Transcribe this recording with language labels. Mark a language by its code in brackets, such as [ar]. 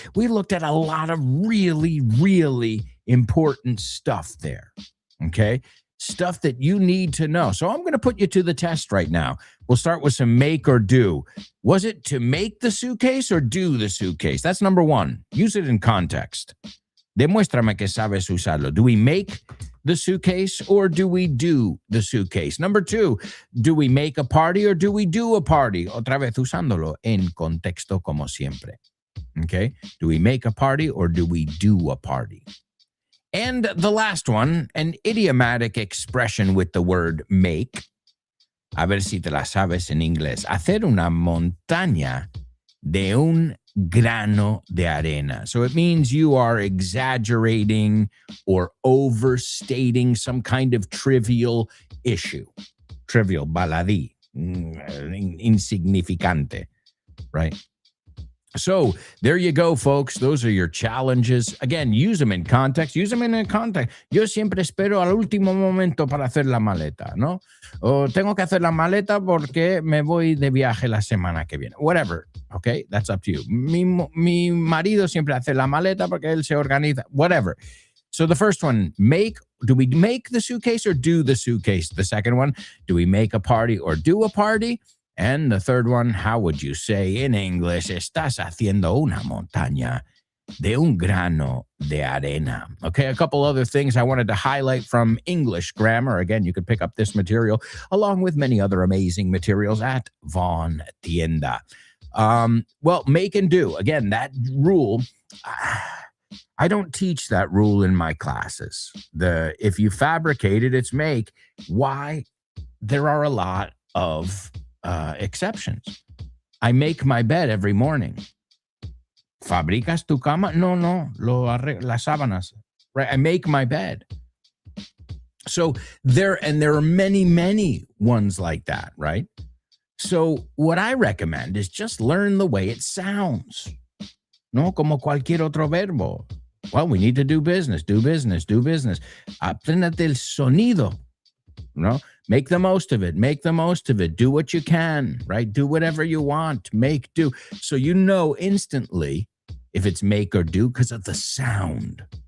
[en] We looked at a lot of really, really important stuff there. Okay. Stuff that you need to know. So I'm going to put you to the test right now. We'll start with some make or do. Was it to make the suitcase or do the suitcase? That's number one. Use it in context. [es] Demuéstrame que sabes usarlo. [en] Do we make the suitcase or do we do the suitcase? Number two, do we make a party or do we do a party? [es] Otra vez usándolo en contexto como siempre. [en] Okay. Do we make a party or do we do a party? And the last one, an idiomatic expression with the word make. [es] A ver si te la sabes en inglés. Hacer una montaña de un grano de arena. [en] So it means you are exaggerating or overstating some kind of trivial issue. [es] Trivial, baladí, insignificante, [en] right? So there you go, folks. Those are your challenges. Again, use them in context. Use them in a context. [es] Yo siempre espero al último momento para hacer la maleta, ¿no? O tengo que hacer la maleta porque me voy de viaje la semana que viene. [en] Whatever, okay? That's up to you. [es] Mi marido siempre hace la maleta porque él se organiza. [en] Whatever. So the first one, make. Do we make the suitcase or do the suitcase? The second one, do we make a party or do a party? And the third one, how would you say in English, [es] estás haciendo una montaña de un grano de arena? [en] Okay, a couple other things I wanted to highlight from English grammar. Again, you could pick up this material along with many other amazing materials at Vaughn Tienda. Well, make and do. Again, that rule, I don't teach that rule in my classes. If you fabricate it, it's make. Why? There are a lot of exceptions. I make my bed every morning. [es] ¿Fabricas tu cama? No, las sábanas. [en] Right? I make my bed. So there are many, many ones like that, right? So what I recommend is just learn the way it sounds. [es] No, como cualquier otro verbo. [en] Well, we need to do business, do business, do business. [es] Apréndete el sonido, no? [en] Make the most of it. Make the most of it. Do what you can, right? Do whatever you want. Make, do. So you know instantly if it's make or do because of the sound.